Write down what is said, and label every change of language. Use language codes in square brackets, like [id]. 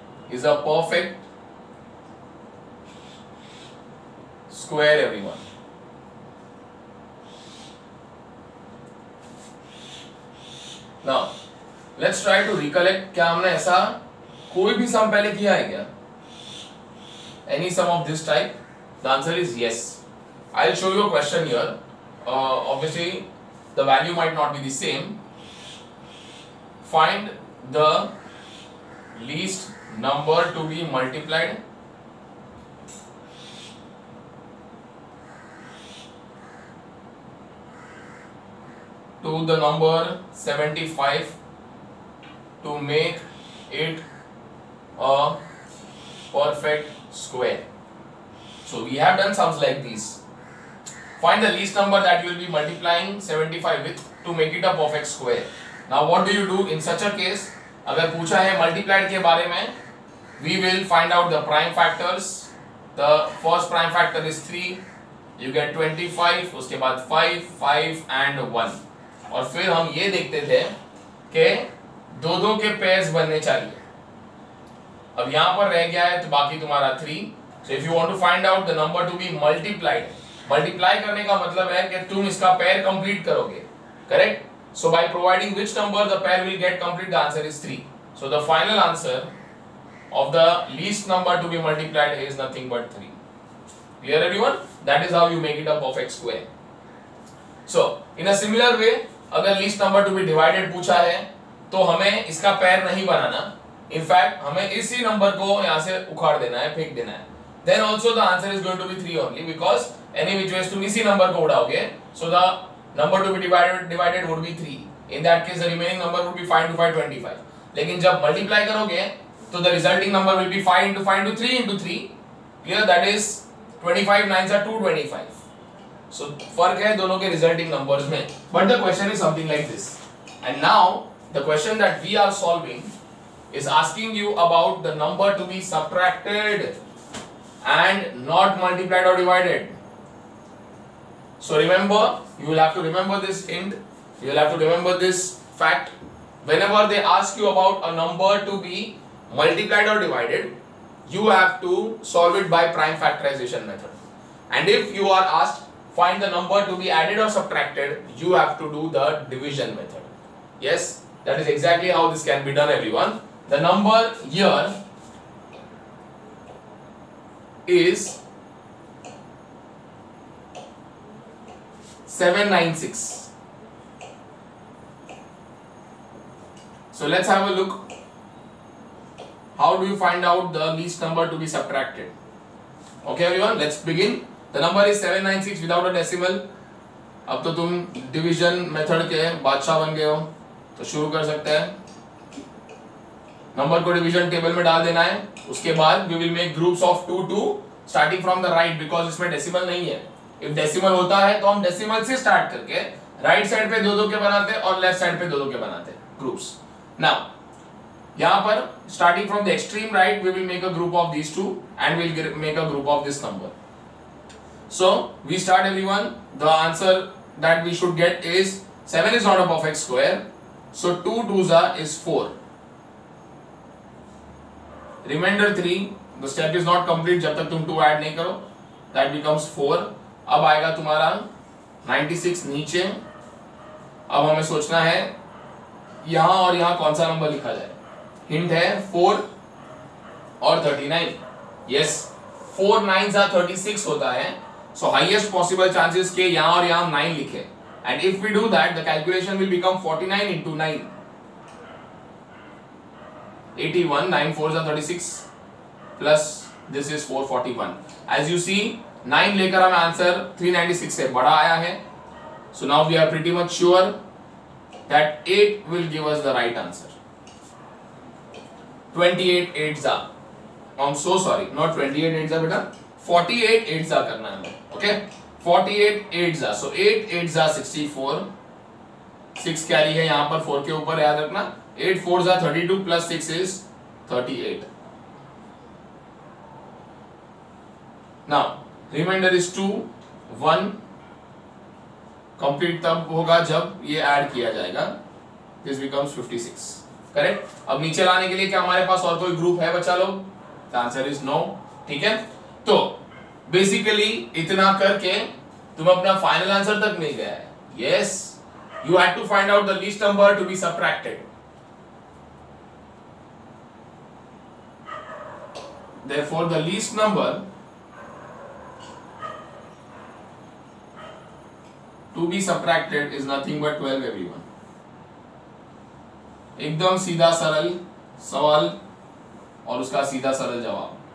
[en] is a perfect square everyone. Now let's try to recollect. [hi] क्या हमने ऐसा कोई भी सम पहले किया है क्या? [en] Any sum of this type? The answer is yes. I'll show you a question here. Obviously the value might not be the same. Find the least number to be multiplied to the number 75 to make it a perfect square. So we have done sums like these. Find the least number that you will be multiplying 75 with to make it a perfect square. Now what do you do in such a case? [hi] अगर पूछा है multiplied के बारे में, [en] we will find out the prime factors. The first prime factor is 3. You get 25. [hi] उसके बाद 5, 5 and 1. और फिर हम ये देखते थे कि दो के पेयर्स बनने चाहिए. अब यहाँ पर रह गया है तो बाकी तुम्हारा 3. [en] So if you want to find out the number to be multiplied, [hi] multiply करने का मतलब है कि तुम इसका पेयर कंप्लीट करोगे, [en] correct? So by providing which number the pair will get complete, the answer is 3. So the final answer of the least number to be multiplied is nothing but 3. Clear everyone? That is how you make it a perfect square. So in a similar way, अगर least number to be divided [hi] पूछा है तो हमें इसका pair नहीं बनाना. [en] In fact [hi] हमें इसी number को यहाँ से उखाड़ देना है, फेंक देना है. [en] Then also the answer is going to be 3 only, because any which ways [hi] तुम इसी नंबर को उड़ाओगे, [en] so the number to be divided would be 3. In that case the remaining number would be 5 into 5 25. [hi] लेकिन जब multiply करोगे तो [en] the resulting number will be 5 into 5 into 3 into 3. Clear? That is 25 9s are 225. [hi] So फर्क है दोनों के [en] resulting numbers [hi] में. [en] But the question is something like this. And now the question that we are solving is asking you about the number to be subtracted and not multiplied or divided. So remember, you will have to remember this hint. You will have to remember this fact. Whenever they ask you about a number to be multiplied or divided, you have to solve it by prime factorization method. And if you are asked find the number to be added or subtracted, you have to do the division method. Yes, that is exactly how this can be done everyone. The number here is 796. So let's have a look. How do you find out the least number to be subtracted? Okay everyone, let's begin. The number is 796 without a decimal. [hi] अब तो तुम division method के बादशाह बन गए हो, तो शुरू कर सकते हैं. नंबर को डिवीजन टेबल में डाल देना है. उसके बाद [en] we will make groups of 2 2 starting from the right, because [hi] इसमें डेसिमल नहीं है. If डेसिमल होता है तो हम डेसिमल से स्टार्ट करके राइट साइड पे दो के बनाते और लेफ्ट साइड पे दो के बनाते ग्रुप्स. [en] now [hi] यहाँ पर [en] starting from the extreme right we will make a group of these two and we'll make a group of this number. So we start everyone. The answer that we should get is 7 is not a perfect square. So 2 2s is 4. Remainder 3. The step is not complete [hi] जब तक तुम 2 add नहीं करो. [en] That becomes 4. [hi] अब आएगा तुम्हारा 96 नीचे. अब हमें सोचना है यहाँ और यहाँ कौन सा नंबर लिखा जाए. हिंट है 4 और 39. [en] Yes, 4 9s are 36 [hi] होता है. [en] So highest possible chances [hi] के यहाँ और यहाँ 9 लिखे. [en] And if we do that, the calculation will become 49 into 9. 81, 9 4s are 36 plus this is 441. As you see, [hi] 9 लेकर हमें आंसर 396 से बड़ा आया है. [en] So now we are pretty much sure that 8 will give us the right answer. 28 8s are. I'm so sorry, not 28 8s are बेटा, 48 8s are [hi] करना है हमें. [en] Okay, 48 8s are. So 8 8s are 64. [hi] 6 carry है यहाँ पर 4 के ऊपर, याद रखना. [en] 8 4s are 32 plus 6 is 38. Now remainder is 2 1. [hi] Complete तब होगा जब ये ऐड किया जाएगा. [en] This becomes 56. Correct. [hi] अब नीचे लाने के लिए क्या हमारे पास और कोई ग्रुप है बच्चा लोग? [en] The answer is no. [hi] ठीक है, तो बेसिकली इतना करके तुम अपना फाइनल आंसर तक मिल गया है. [en] Yes, you had to find out the least number to be subtracted. Therefore the least number to be subtracted is nothing but 12 everyone. [hi] एकदम सीधा सरल सवाल और उसका सीधा सरल जवाब.